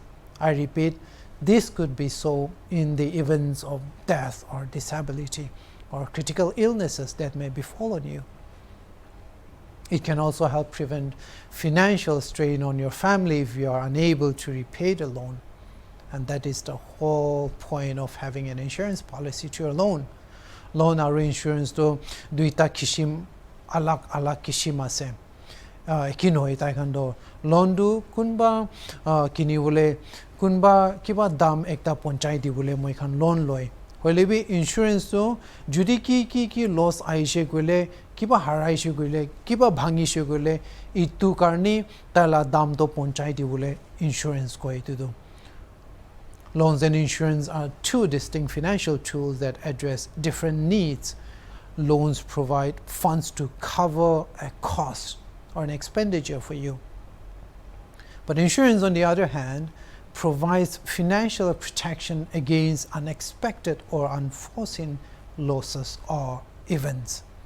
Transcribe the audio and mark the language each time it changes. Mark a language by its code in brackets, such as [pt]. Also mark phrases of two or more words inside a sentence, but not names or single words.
[en] I repeat, this could be so in the events of death or disability or critical illnesses that may befall you. It can also help prevent financial strain on your family if you are unable to repay the loan. And that is the whole point of having an insurance policy to your loan. Loan or insurance [nag] to duita kishim alak kishim ase. Kino itai kando loan du kunba kini bole kunba kiba dam ekta ponchai di bole moi khan loan loi. Hoile bi insurance to judi ki loss aishe gole kiba haraishe gole kiba bhangishe gole itu karni tala dam to ponchai di bole insurance koi tu do. [en] Loans and insurance are two distinct financial tools that address different needs. Loans provide funds to cover a cost or an expenditure for you. But insurance, on the other hand, provides financial protection against unexpected or unforeseen losses or events.